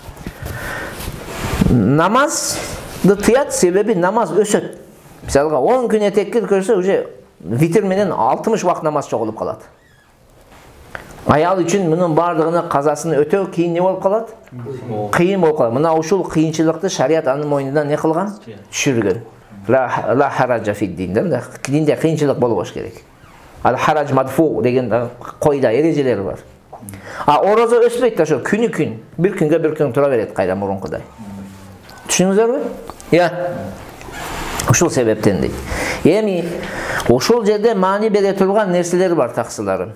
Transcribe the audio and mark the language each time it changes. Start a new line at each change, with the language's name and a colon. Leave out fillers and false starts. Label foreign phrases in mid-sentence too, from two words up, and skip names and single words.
Kyrgyz: Намазды тыят, себеби намаз өсөт. Мисалга 10 күн этеккир көрсө, уже витр менен 60 убакыт намаз чогулуп калат. Аял үчүн мунун бардыгына казасын өтөө кийин не болуп калат? Кыйын болуп калат. Мына ушул кыйынчылыкты шарият анын мойнунан не кылган? Түшүргөн.
Arabic: لا حرج في الدين.
Kyrgyz: Динде кыйынчылык болбош керек. Ал
Arabic: حرج مدفوع
Kyrgyz: деген койда эрежелери бар. А орозо өспөйт да, ошо күнү-күн, бир күн тура берет кайда мурункудай. Түшүнүңүздөрбү? Ушул себептен дейт. Эми ушул жерде маани бере турган нерселер бар таксыларым.